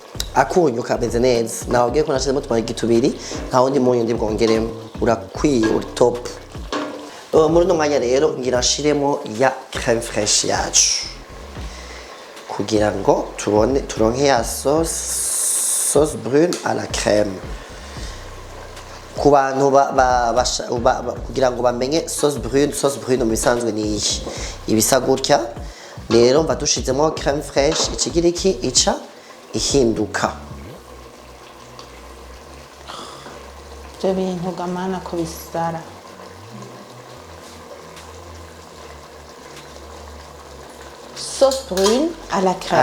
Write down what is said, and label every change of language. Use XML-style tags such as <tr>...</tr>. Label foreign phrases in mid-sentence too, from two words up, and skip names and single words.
<rn>akunyu kameze neza nawe ugiye ko nashizemo tumarigi tubiri nta wundi munyu ndi bwongeremo urakwiye uri top. Muri no mwanya rero ngira nshiremo ya</rn> <fr>crème fraîche</fr> <rn>yacu kugira ngo turonke ya</rn> <fr>sauce brune à la crème.</fr> <rn>Ku bantu kugira ngo bamenye</rn> <fr>sauce brune</fr> <rn>mu bisanzwe ni iyi ibisa gutya rero mva dushizemo</rn> <fr>crème fraîche</fr> <rn>ikigiriki ica ihinduka. Ibyo bintu gamana ko bisara.</rn> <fr>Sauce brune à la crème.</fr>